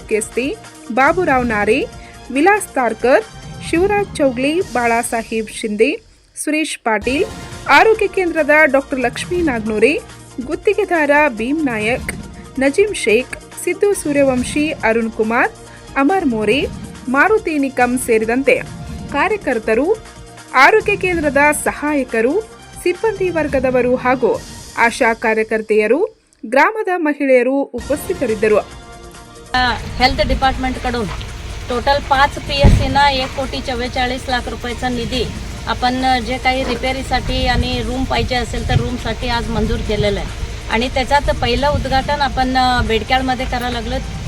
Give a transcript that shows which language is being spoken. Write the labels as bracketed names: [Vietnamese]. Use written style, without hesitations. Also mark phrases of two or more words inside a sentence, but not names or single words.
[Kannada] ಕೆಸ್ತಿ, ಬಾಬುರಾವ್ ನಾರೆ, ವಿಲಾಸ್ ತಾರ್ಕರ್, ಶಿವರಾಜ್ ಚೌಗ್ಲಿ, ಬಾಳಾಸಾಹೇಬ್ ಶಿಂದೆ, ಸುರೇಶ್ ಪಾಟೀಲ್, ಆರೋಗ್ಯ ಕೇಂದ್ರದ ಡಾಕ್ಟರ್ ಲಕ್ಷ್ಮೀ ನಾಗ್ನೂರೆ, ಗುತ್ತಿಗೆದಾರ ಭೀಮ್ ನಾಯಕ್, ನಜೀಂ ಶೇಖ್, ಸಿದ್ದು ಸೂರ್ಯವಂಶಿ, ಅರುಣ್ ಕುಮಾರ್, ಅಮರ್ ಮೋರೆ, ಮಾರುತಿ ನಿಕಂ ಸೇರಿದಂತೆ ಕಾರ್ಯಕರ್ತರು, ಆರೋಗ್ಯ ಕೇಂದ್ರದ ಸಹಾಯಕರು, ಸಿಬ್ಬಂದಿ ವರ್ಗದವರು ಹಾಗೂ ಆಶಾ ಕಾರ್ಯಕರ್ತೆಯರು, ग्रामದ ಮಹಿಳೆಯರು ಉಪಸ್ಥಿತರಿದ್ದರು. [English] health department [Marathi] कडून टोटल 5 PSC ना 1,44 लाख रुपयाचा निधी आपण जे काही रिपेअरीसाठी आणि रूम पाहिजे असेल तर रूमसाठी आज मंजूर केलेलं आहे आणि त्याच्यात पहिलं उद्घाटन आपण बेडक्याळमध्ये करायला लागलो.